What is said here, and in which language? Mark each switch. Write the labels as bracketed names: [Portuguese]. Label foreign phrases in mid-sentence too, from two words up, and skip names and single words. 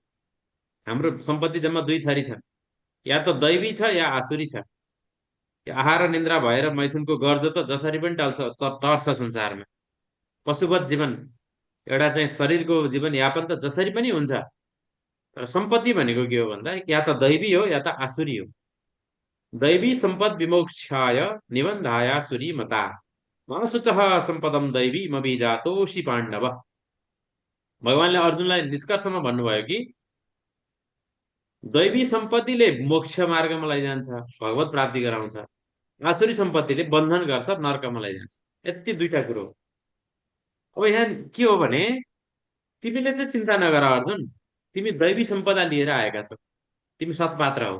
[Nepali] हाम्रो सम्पत्ति जम्मा दुई थरी छन्, या त दैवी छ या आसुरी छ। आहार निन्द्रा भएर मैथुनको गर्दो त जसरी पनि टर्छ संसारमा। पशुवत जीवन, एउटा चाहिँ शरीरको जीवन यापन त जसरी पनि हुन्छ। तर सम्पत्ति भनेको के हो भन्दा या त दैवी हो या त आसुरी हो। [Sanskrit] दैवी सम्पद विमोक्षाय निबन्धाया सुरी मता मनसुचः सम्पदम दैवी मबीजातोषि पाण्डव। [Nepali] भगवानले अर्जुनलाई निष्कर्षमा भन्नुभयो कि दैवी सम्पत्तिले मोक्ष मार्गमा लैजान्छ, भगवत प्राप्ति गराउँछ। आसुरी सम्पत्तिले बन्धन गर्छ, नर्कमा लैजान्छ। यति दुईटा कुरो। अब यहाँ के हो भने तिमीले चाहिँ चिन्ता नगर अर्जुन, तिमी दैवी सम्पदा लिएर आएका छौ, तिमी सत्पात्र हो।